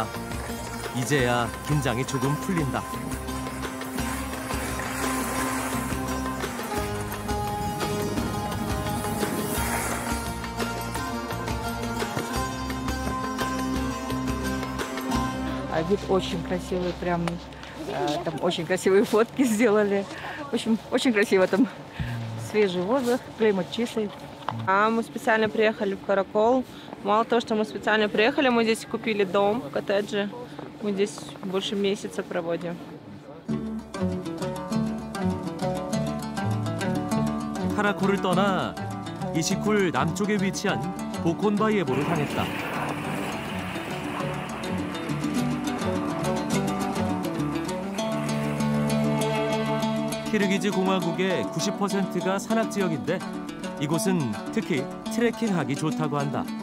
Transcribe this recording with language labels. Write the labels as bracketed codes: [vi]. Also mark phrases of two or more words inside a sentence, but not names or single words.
[ko] 이제야 긴장이 조금 풀린다. [ru] Вид очень красивый, прям там очень красивые фотки сделали. В общем, очень красиво там. Свежий воздух, климат чистый. Мы специально приехали в Каракол. Мало того, что мы специально приехали, мы здесь купили дом, коттеджи. Мы здесь больше месяца проводим. [ko] 카라콜을 떠나 이시쿨 남쪽에 위치한 보콘바이에보를 향했다. 키르기즈 공화국의 90%가 산악 지역인데 이곳은 특히 트레킹하기 좋다고 한다.